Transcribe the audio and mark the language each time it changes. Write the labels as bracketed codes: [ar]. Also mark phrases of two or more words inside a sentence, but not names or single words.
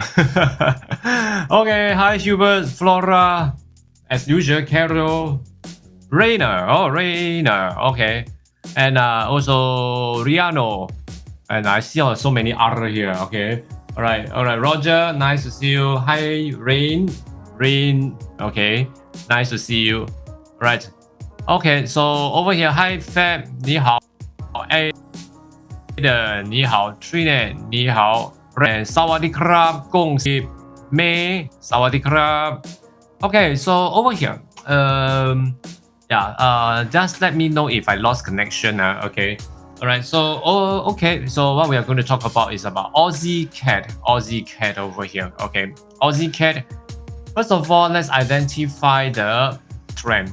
[en] Okay, hi Hubert, Flora, as usual, Carol, Rainer, oh Rainer, okay, and also Riano. And I see so many other here. Okay. All right. Roger, nice to see you. Hi, Rain. Okay. Nice to see you. All right. Okay. So over here, hi, Fab. [zh] 你好. Aiden. 你好. Trina. 你好. Brand. [th] สวัสดีครับ. [zh] 恭喜. [th] May. สวัสดีครับ. [en] Okay. So over here, just let me know if I lost connection. Okay. All right, so okay, so what we are going to talk about is about Aussie cat over here. Okay, Aussie cat. First of all, let's identify the trend.